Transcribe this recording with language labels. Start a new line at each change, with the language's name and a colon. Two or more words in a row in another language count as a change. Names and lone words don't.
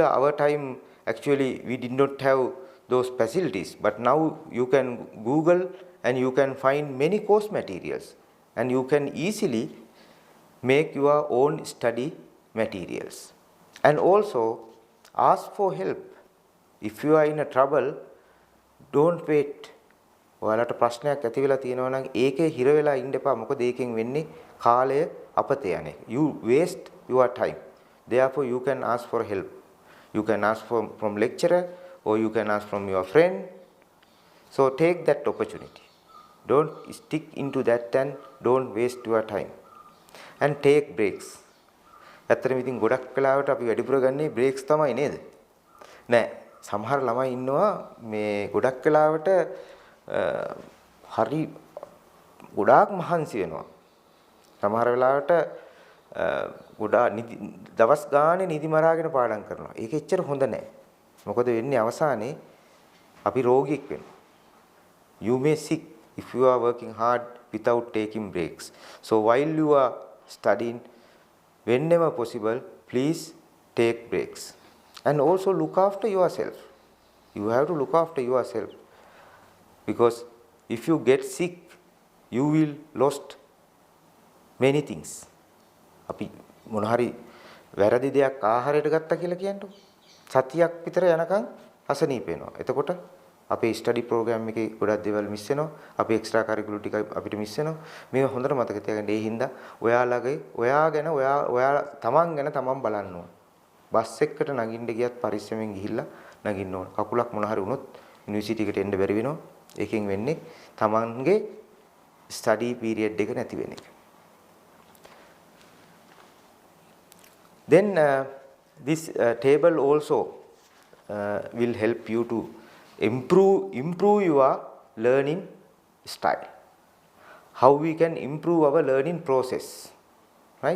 English: Our time actually we did not have those facilities, but now you can Google and you can find many course materials and you can easily make your own study materials. And also ask for help. If you are in a trouble, don't wait.
Sinhala: ඔයාලට ප්‍රශ්නයක් ඇති වෙලා තියෙනවා නම් ඒකේ හිර වෙලා ඉන්න එපා. මොකද ඒකෙන් වෙන්නේ කාලය අපත යන එක.
English: You waste your time. Therefore you can ask for help. You can ask from lecturer or you can ask from your friend. So take that opportunity. Don't stick into that and don't waste your time. And take breaks.
Sinhala: ඇත්තටම ඉතින් ගොඩක් වෙලාවට අපි වැඩිපුර ගන්නේ බ්‍රේක්ස් තමයි නේද? නෑ සමහර ළමයි ඉන්නවා මේ ගොඩක් වෙලාවට හරි ගොඩාක් මහන්සි වෙනවා. සමහර වෙලාවට දවස් ගානේ නිදි මරාගෙන පාඩම් කරනවා. ඒක එච්චර හොඳ නෑ. මොකද වෙන්නේ අවසානයේ අපි රෝගියෙක් වෙනවා.
English: You may sick if you are working hard without taking breaks. So while you are studying, whenever possible, please take breaks. And also look after yourself. You have to look after yourself. Because if you get sick, you will lost many things.
Sinhala: අපි මොන හරි වැරදි දෙයක් ආහාරයට ගත්තා කියලා කියන්නකො. සතියක් විතර යනකම් අසනීප වෙනවා. එතකොට අපේ
English: study program
Sinhala: එකේ ගොඩක් දේවල් මිස් වෙනවා. අපේ
English: extra curricular
Sinhala: ටික අපිට මිස් වෙනවා. මේක හොඳට මතක තියාගන්න. ඒ හින්දා ඔයා තමන් ගැන තමන් බලන්න ඕන. බස් එකකට නගින්න ගියත් පරිස්සමෙන් ගිහිල්ලා නගින්න ඕන. කකුලක් මොන හරි වුණොත් යුනිවර්සිටි එකට එන්න බැරි වෙනවා. ඒකෙන් වෙන්නේ තමන්ගේ
English: study period
Sinhala: එක නැති වෙන එක.
English: Then this table also will help you to improve your learning style. How we can improve our learning process, right?